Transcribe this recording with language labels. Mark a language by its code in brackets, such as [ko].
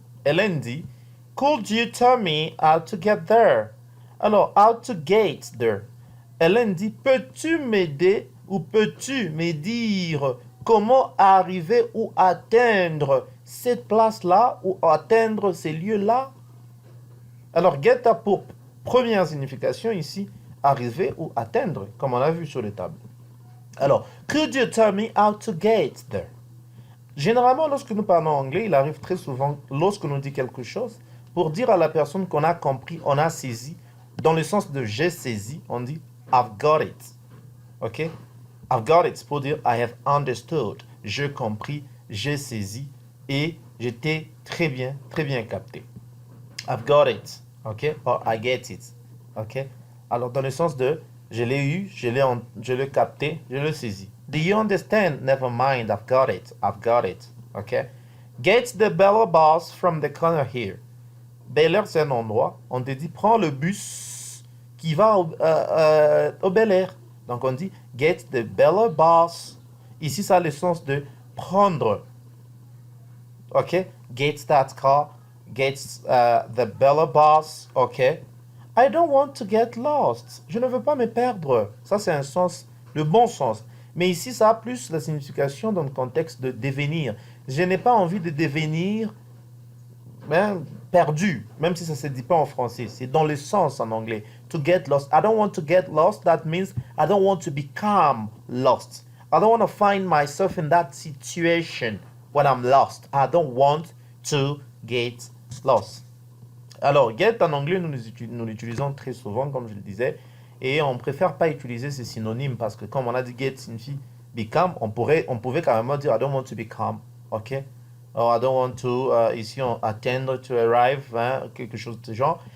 [fr] Hélène dit, [en] Could you tell me how to get there? [fr] Alors, [en] how to get there. [fr] Hélène dit, peux-tu m'aider ou peux-tu me dire comment arriver ou atteindre cette place-là ou atteindre ces lieux-là? Alors, get a pour première signification ici, arriver ou atteindre, comme on a vu sur les tables. [en] Alors, could you tell me how to get there? [fr] Généralement, lorsque nous parlons anglais, il arrive très souvent, lorsque nous dit quelque chose, pour dire à la personne qu'on a compris, on a saisi, dans le sens de j'ai saisi, on dit [en] I've got it. Ok? I've got it, [fr] pour dire [en] I have understood. [fr] J'ai compris, j'ai saisi et j'étais très bien capté. [en] I've got it. Ok? Or I get it. Ok? [fr] Alors, dans le sens de je l'ai eu, je l'ai capté, je l'ai saisi. [en] Do you understand? Never mind, I've got it. I've got it. Ok? Get the Bella bus from the corner here. [fr] Bel Air, c'est un endroit. On te dit, prends le bus qui va au Bel Air. Donc, on dit, [en] get the Bella bus. [fr] Ici, ça a le sens de prendre. [en] Ok? Get that car. Get the Bella bus. Ok? I don't want to get lost. [fr] Je ne veux pas me perdre. Ça, c'est un sens, le bon sens. Mais ici, ça a plus la signification dans le contexte de devenir. Je n'ai pas envie de devenir perdu, même si ça ne se dit pas en français. C'est dans le sens en anglais. [en] To get lost. I don't want to get lost. That means I don't want to become lost. I don't want to find myself in that situation when I'm lost. I don't want to get lost. [fr] Alors, get en anglais, nous l'utilisons très souvent, comme je le disais, et on préfère pas utiliser ces synonymes parce que comme on a dit get signifie become, on pouvait quand même dire [en] I don't want to become, [fr] ok? [en] Or I don't want to, [fr] ici on attend [en] to arrive, [fr] hein, quelque chose de ce genre.